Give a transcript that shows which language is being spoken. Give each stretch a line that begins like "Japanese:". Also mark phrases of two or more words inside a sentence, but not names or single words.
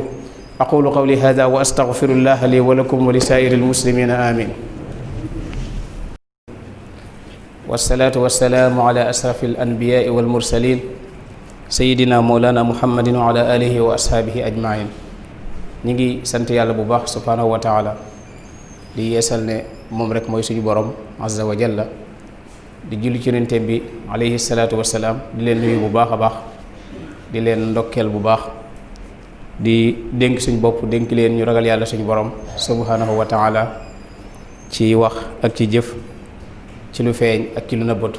Arabic: أقول قولي هذا وأستغفر الله لي ولكم ولسائر المسلمين آمين. والصلاة والسلام على أشرف الأنبياء والمرسلين سيدنا مولانا محمد وعلى آله وأصحابه أجمعين.
Wolof: ñu ngi sant Yàlla bu baax سبحانه وتعالى di yeesal ne moom rek mooy suñu borom
Arabic: عز وجل
Wolof: di julli ci yonenteem bi
Arabic: عليه الصلاة والسلام
Wolof: di leen nuyu bu baax a baax di leen ndokkeel bu baax di dénk suñu bopp dénk leen ñu ragal yàlla suñu borom
Arabic: سبحانه وتعالى
Wolof: ci wax ak ci jëf ci lu feeñ ak ci lu nëbbatu.